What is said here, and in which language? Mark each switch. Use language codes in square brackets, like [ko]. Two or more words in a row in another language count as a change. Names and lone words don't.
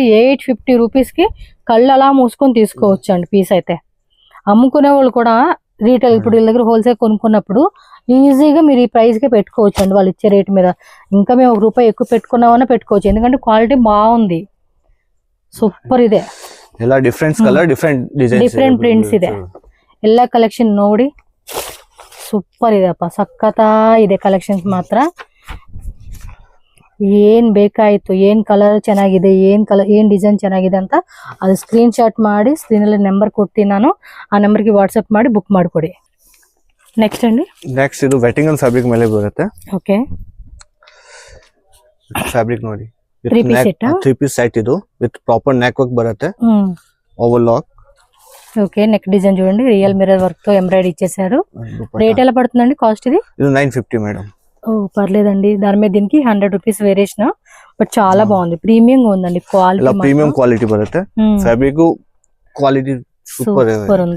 [te] 850 రూపీస్ కి కళ్ళు అలా మూసుకొని తీసుకోవచ్చు అండి పీస్ అయితే. అమ్ముకునే వాళ్ళు కూడా రీటైల్ ఇప్పుడు వీళ్ళ దగ్గర హోల్సేల్ కొనుక్కున్నప్పుడు ఈజీగా మీరు ఈ ప్రైస్ కి పెట్టుకోవచ్చు అండి, వాళ్ళు ఇచ్చే రేట్ మీద. ఇంకా మేము ₹1 ఎక్కువ పెట్టుకున్నామన్నా పెట్టుకోవచ్చు, ఎందుకంటే క్వాలిటీ బాగుంది. [kn] సూపర్ ಇದೆ. ಎಲ್ಲ [en] different colour different [kn] ಪ್ರಿಂಟ್ಸ್ ಇದೆ. ಎಲ್ಲ ಕಲೆಕ್ಷನ್ ನೋಡಿ ಸೂಪರ್ ಇದೆಪ್ಪ, ಸಖತ್ತ ಇದೆ ಕಲೆಕ್ಷನ್ಸ್ ಮಾತ್ರ. ಏನ್ ಬೇಕಾಯ್ತು, ಏನ್ ಕಲರ್ ಚೆನ್ನಾಗಿದೆ, ಏನ್ ಡಿಸೈನ್ ಚೆನ್ನಾಗಿದೆ ಅಂತ ಅದು [en] screen shot [kn] ಮಾಡಿ ಸ್ಕ್ರೀನ್ ಅಲ್ಲಿ ನಂಬರ್ ಕೊಡ್ತೀನಿ ನಾನು, ಆ ನಂಬರ್ ಗೆ ವಾಟ್ಸ್ಆಪ್ ಮಾಡಿ ಬುಕ್ ಮಾಡ್ಕೊಡಿ. ನೆಕ್ಸ್ಟ್ ಅಂడి, ನೆಕ್ಸ್ಟ್ ಇದು ವೆಟಿಂಗನ್ ಫ್ಯಾಬ್ರಿಕ್ ಮೇಲೆ ಬರುತ್ತೆ. ಓಕೆ, ಫ್ಯಾಬ್ರಿಕ್ ನೋಡಿ, 3 ಪೀಸ್ ಸೆಟ್ ಇದು [en] with proper neck work [kn] ಬರುತ್ತೆ, [te] ఓవర్లాక్. ఓకే, [en] neck design [te] చూడండి, [en] real mirror work [te] తో ఎంబ్రాయిడరీ ఇచ్చేసారు. రేట్ ఎలా పడుతుందండి కాస్ట్ ఇది? 950 మేడం. ఓ పర్లేదండి, దాని మీద దీనికి [en] 100 rupees variation, [te] బట్ చాలా బాగుంది, ప్రీమియం ఉందండి క్వాలిటీ. [en] premium quality [te] బರುತ್ತೆ, [en] fabric quality super [te] ఉంది.